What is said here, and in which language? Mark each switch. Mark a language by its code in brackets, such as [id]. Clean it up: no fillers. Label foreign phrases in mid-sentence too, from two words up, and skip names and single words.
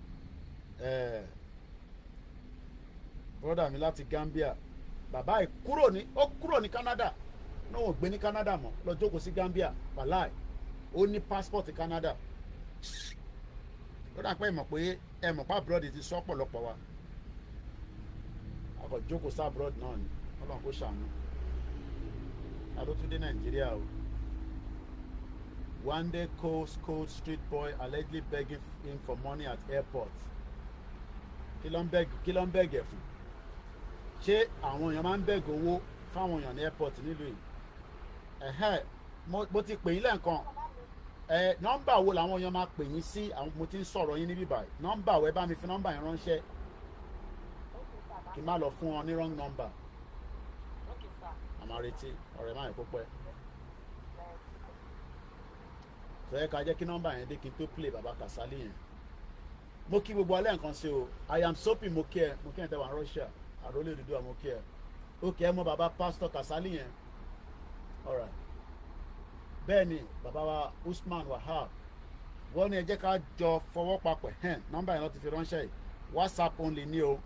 [yo] brọ́dà mi láti Gambia bàbá ẹ̀ kúrò ní Canada náà wọ́n gbé ní Canada mọ́ lọ jókòó sí Gambia wàláì ó ní passport Canada lọ́dà pé ẹ mọ̀ pa abroad ti sọ ọ̀pọ̀lọpọ̀ wa akọ̀ jókòó sí abroad náà ni Ọlọ́run kó ṣàánú adótúndé Nàìjíríà o. [en] One day cold street boy allegedly begging him for money at airport. [yo] Kí ló ń beg ẹ̀ fún? Ṣé àwọn èèyàn máa ń beg owó fáwọn èèyàn ní airport nílùú yìí? Mo ti pè yín lẹ́ẹ̀kan. Nọ́mbà wo làwọn èèyàn máa pè yín sí? Mo ti ń sọ̀rọ̀ yín níbí báyìí. Nọ́mbà wo ẹ bá mi fi nọ́mbà yẹn ránṣẹ́? Kí n má lọ fún wọn ní [en] wrong number. [yo] Àmọ́ retí ọ̀rẹ́ máa yẹ kó pẹ́. Sọ̀rọ̀ ká jẹ́ kí nọ́mbà yẹn dé kí n tó play baba Kasali yẹn. Mo kí gbogbo alẹ́ nǹkan sí o. [en] I am soapy [yo] mo kí ẹ tẹ́ wà Russia. Àrólé dúdú àmọ́ kí ẹ. Ó kẹ́ ẹ mọ baba Pastor Kasali yẹn. Alright. Bẹ́ẹ̀ ni baba wa Usman Wahab. Wọ́n ní ẹ jẹ́ ká jọ fọwọ́ papọ̀ nọ́mbà yẹn lọ́ ti fi ránṣẹ́ yìí. WhatsApp only ni o.